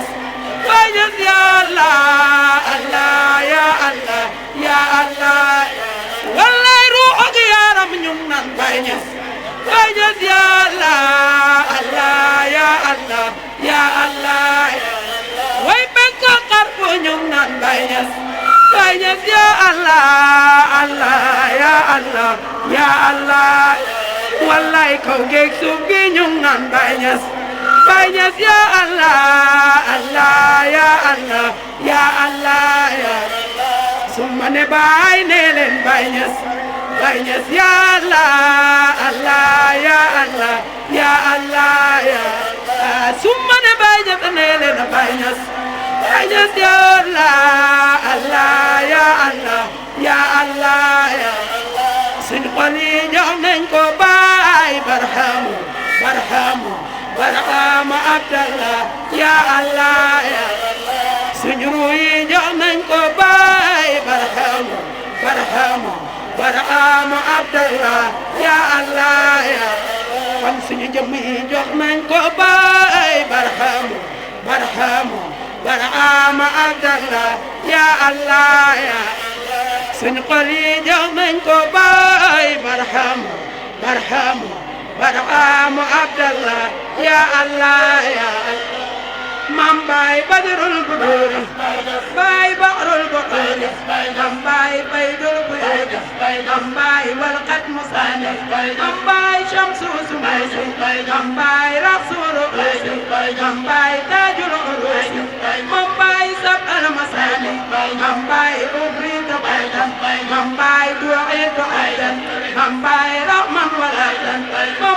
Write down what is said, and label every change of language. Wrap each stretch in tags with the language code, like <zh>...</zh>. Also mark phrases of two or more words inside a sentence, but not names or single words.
<wo>Ñas</wo> <ar>يا الله الله يا الله يا الله</ar> <wo>wallaay ruux ak yaram ñu naan Baay Ñas</wo> <ar>يا الله الله يا الله يا الله</ar> <wo>way bekk xarfu ñu naan Baay Ñas</wo> <ar>يا الله الله يا الله يا الله</ar> <wo>wallaay kaw geeg suuf gi ñu naan Baay Ñas</wo> <ar>يا الله الله يا الله يا الله</ar> <wo>summa ne baay ne leen Baay Ñas</wo> <ar>يا الله الله يا الله يا الله</ar> <wo>ya summa ne Baay Ñas ne leen Baay Ñas</wo> <ar>يا الله الله يا الله يا الله</ar> <wo>ya suñu xol yi jox nañ ko Baay Barhaamu Abdallah</wo> <ar>يا الله</ar> <wo>ya suñu ruux yi jox nañ ko Baay Barhaamu Abdallah</wo> <ar>يا الله</ar> <wo>ya kon suñu jëmm yi jox nañ ko Baay Barhaamu Abdallah</wo> <ar>يا الله</ar> <wo>ya suñu xol yi jox nañ ko Baay Barhaamu Abdallah</wo> <ar>يا الله</ar> <wo>ya Mam Baay Badrul Buduri Baay Bahrul Buhuri Mam Baay Baydul Buyuti Mam Baay Walqat Musani Mam Baay Shamsu Sumaysi Mam Baay Rasul Urusi Mam Baay Tajul Urusi Mam Baay Sab'al Masani Mam Baay Ubritu Baydan Mam Baay Du'itu Aydan Mam Baay Rahman Walaidan</wo>